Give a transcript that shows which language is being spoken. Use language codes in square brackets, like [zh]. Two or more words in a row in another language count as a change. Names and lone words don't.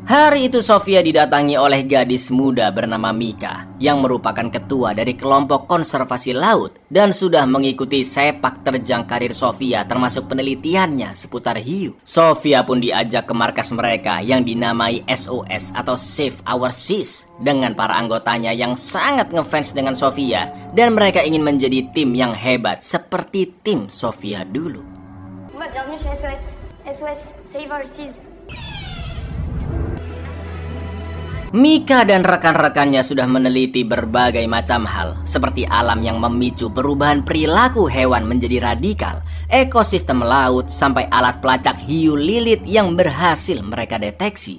[id] Hari itu Sofia didatangi oleh gadis muda bernama Mika yang merupakan ketua dari kelompok konservasi laut dan sudah mengikuti sepak terjang karir Sofia termasuk penelitiannya seputar hiu. Sofia pun diajak ke markas mereka yang dinamai SOS atau Save Our Seas dengan para anggotanya yang sangat ngefans dengan Sofia dan mereka ingin menjadi tim yang hebat seperti tim Sofia dulu. [fr] Bienvenue chez SOS. SOS, Save Our Seas. [id] Mika dan rekan-rekannya sudah meneliti berbagai macam hal seperti alam yang memicu perubahan perilaku hewan menjadi radikal, ekosistem laut, sampai alat pelacak hiu Lilith yang berhasil mereka deteksi.